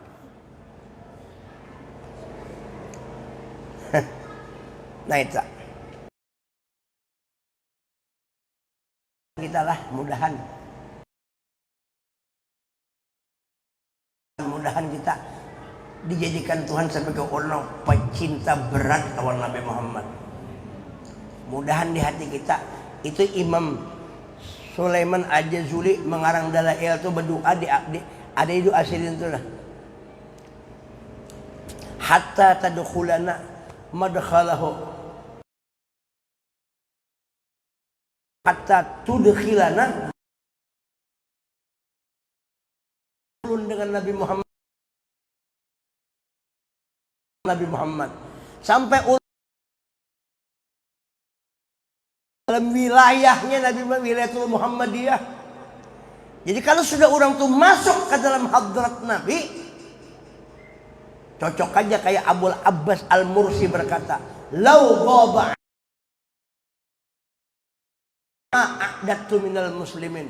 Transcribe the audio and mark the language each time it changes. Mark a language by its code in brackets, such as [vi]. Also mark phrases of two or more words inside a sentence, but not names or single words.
[id] Nah itu kita lah mudahan kita dijadikan Tuhan sebagai orang pecinta berat lawan Nabi Muhammad. Mudahan di hati kita. Itu Imam Sulaiman Al-Jazuli mengarang dalail itu berdoa ada itu asilin itu lah. [ar] حتى تدخلنا مدخله حتى تدخلنا [id] dengan Nabi Muhammad sampai dalam wilayahnya Nabi [ar] الولاية المحمدية. [id] Jadi kalau sudah orang tuh masuk ke dalam hadrat Nabi, cocok aja kayak Abul Abbas Al-Mursi berkata, [ar] "لو غاب عدة من المسلمين."